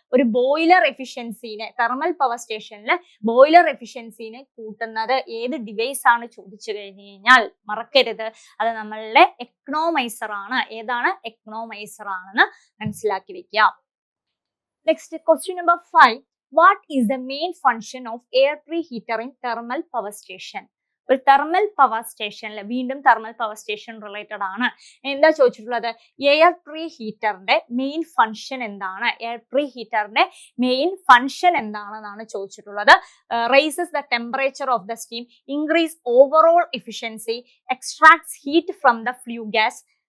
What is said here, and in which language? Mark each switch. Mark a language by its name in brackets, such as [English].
[Malayalam] ഒരു boiler എഫിഷ്യൻസിനെ, thermal power സ്റ്റേഷനിൽ boiler എഫിഷ്യൻസിനെ കൂട്ടുന്നത് ഏത് ഡിവൈസ് ആണ് ചോദിച്ചു കഴിഞ്ഞാൽ മറക്കരുത്, അത് നമ്മളുടെ എക്കണോമൈസർ ആണ്. ഏതാണ്? എക്കണോമൈസർ ആണെന്ന് മനസ്സിലാക്കി വെക്കുക. Next question number 5. [English] What is the main function of air preheater in thermal power station? [Malayalam] ഒരു തെർമൽ പവർ സ്റ്റേഷനിൽ, വീണ്ടും തെർമൽ പവർ സ്റ്റേഷൻ റിലേറ്റഡ് ആണ്. എന്താ ചോദിച്ചിട്ടുള്ളത്? എയർ പ്രീ ഹീറ്ററിന്റെ മെയിൻ ഫംഗ്ഷൻ എന്താണ്? എയർ പ്രീ ഹീറ്ററിന്റെ മെയിൻ ഫംഗ്ഷൻ എന്താണെന്നാണ് ചോദിച്ചിട്ടുള്ളത്. [English] Raises the temperature of the steam, increase overall efficiency, extracts heat from the flue gas.